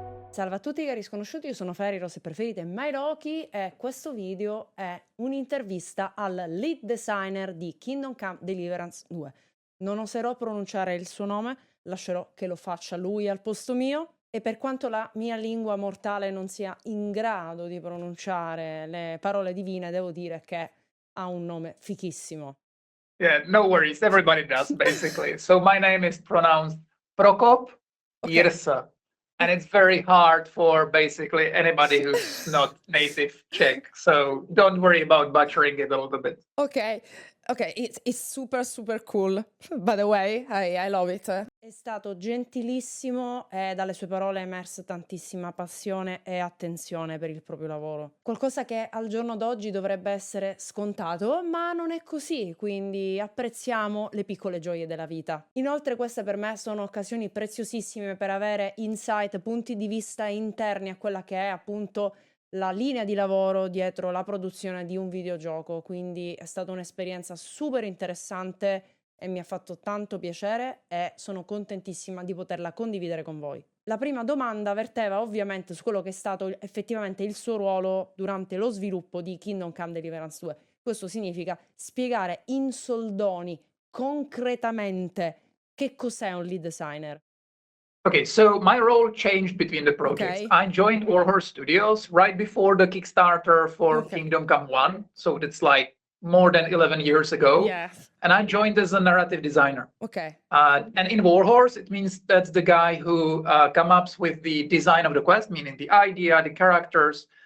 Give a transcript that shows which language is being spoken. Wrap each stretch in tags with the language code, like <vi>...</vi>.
<it>Salve a tutti cari sconosciuti, io sono Ferry, se preferite Mairoki e questo video è un'intervista al lead designer di Kingdom Come Deliverance 2. Non oserò pronunciare il suo nome, lascerò che lo faccia lui al posto mio e per quanto la mia lingua mortale non sia in grado di pronunciare le parole divine, devo dire che ha un nome fichissimo.</it> <en>Yeah, no worries, everybody does basically. So my name is pronounced Prokop Jirsa. And it's very hard for basically anybody who's not native Czech. So don't worry about butchering it a little bit. Okay, it's super cool. By the way, I love it.</en> <it>È stato gentilissimo e dalle sue parole è emersa tantissima passione e attenzione per il proprio lavoro. Qualcosa che al giorno d'oggi dovrebbe essere scontato, ma non è così, quindi apprezziamo le piccole gioie della vita. Inoltre queste per me sono occasioni preziosissime per avere insight, punti di vista interni a quella che è appunto la linea di lavoro dietro la produzione di un videogioco, quindi è stata un'esperienza super interessante e mi ha fatto tanto piacere e sono contentissima di poterla condividere con voi. La prima domanda verteva ovviamente su quello che è stato effettivamente il suo ruolo durante lo sviluppo di Kingdom Come Deliverance 2. Questo significa spiegare in soldoni, concretamente, che cos'è un lead designer.</it> <en>Okay, so my role changed between the projects. Okay. I joined Warhorse Studios right before the Kickstarter for Kingdom Come 1. So it's like more than 11 years ago. Yes. And I joined as a narrative designer. Okay. And in Warhorse, it means that's the guy who comes up with the design of the quest, meaning the idea, the characters.</en>